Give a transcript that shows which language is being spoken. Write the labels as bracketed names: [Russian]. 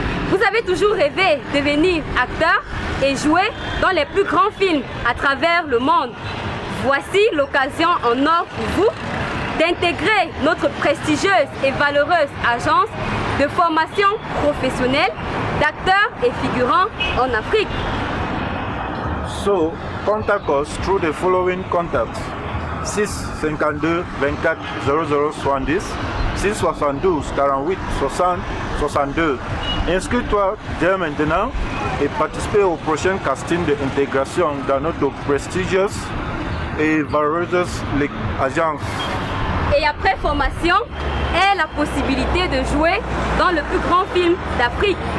[French] Vous avez toujours rêvé de devenir acteur et jouer dans les plus grands films à travers le monde. Voici l'occasion en or pour vous d'intégrer notre prestigieuse et valeureuse agence de formation professionnelle d'acteurs et figurants en Afrique. [English] So, contact us through the following contacts: 6 52 24 00 70, 6 72 48 60 62. [French] Inscris-toi dès maintenant et participe au prochain casting d'intégration dans notre prestigieuse et valeureuse agence. Et après formation, est la possibilité de jouer dans le plus grand film d'Afrique.